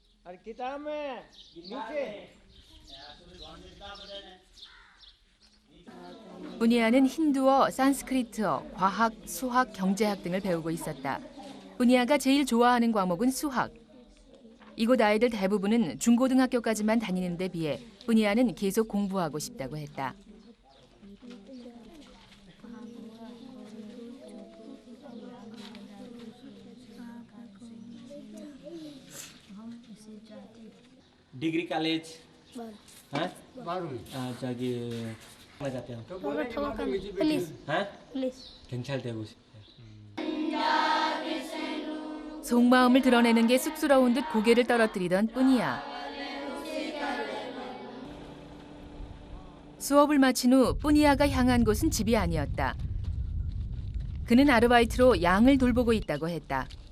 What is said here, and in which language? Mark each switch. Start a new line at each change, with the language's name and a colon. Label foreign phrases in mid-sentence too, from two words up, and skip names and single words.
Korean: 뿌니아는 힌두어, 산스크리트어, 과학, 수학, 경제학 등을 배우고 있었다. 뿌니아가 제일 좋아하는 과목은 수학. 이곳 아이들 대부분은 중고등학교까지만 다니는 데 비해 뿌니아는 계속 공부하고 싶다고 했다.
English: degree college
Hindi: हाँ 저기 जाते हो पुलिस हाँ पुलिस
Korean: 경찰 되고 싶어. 속마음을 드러내는 게 쑥스러운 듯 고개를 떨어뜨리던 뿌니아. 수업을 마친 후 뿌니아가 향한 곳은 집이 아니었다. 그는 아르바이트로 양을 돌보고 있다고 했다.